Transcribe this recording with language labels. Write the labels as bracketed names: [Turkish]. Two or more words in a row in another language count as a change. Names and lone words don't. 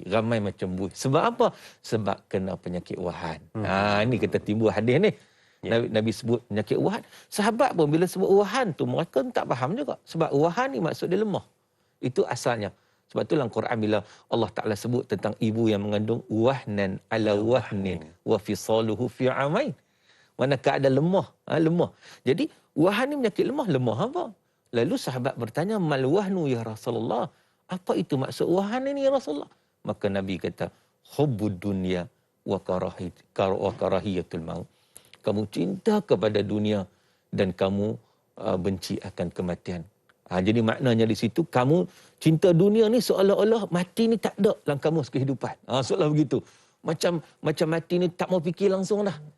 [Malay] Ramai macam buih. Sebab apa? Sebab kena penyakit wahan. Ini kita timbul hadis ni. Nabi sebut penyakit wahan. Sahabat pun bila sebut wahan tu, mereka tak faham juga. Sebab wahan ni maksud dia lemah. Itu asalnya. Sebab tu dalam Quran bila Allah Ta'ala sebut tentang ibu yang mengandung [Arabic] wahnan ala wahnin wa fisaluhu fi amain. [Malay] Mana keadaan lemah. Lemah. Jadi wahan ni penyakit lemah. Lemah apa? Lalu sahabat bertanya, [Arabic] mal wahnu ya Rasulullah. [Malay] Apa itu maksud wahan ini [Arabic] ya Rasulullah? [Malay] Maka Nabi kata, [Arabic] hubbud dunya wa karahiyatul maut. [Malay] Kamu cinta kepada dunia dan kamu benci akan kematian. Jadi maknanya di situ kamu cinta dunia ni seolah-olah mati ni tak ada dalam kamus kehidupan. Seolah begitu. Macam mati ni tak mau fikir langsung dah.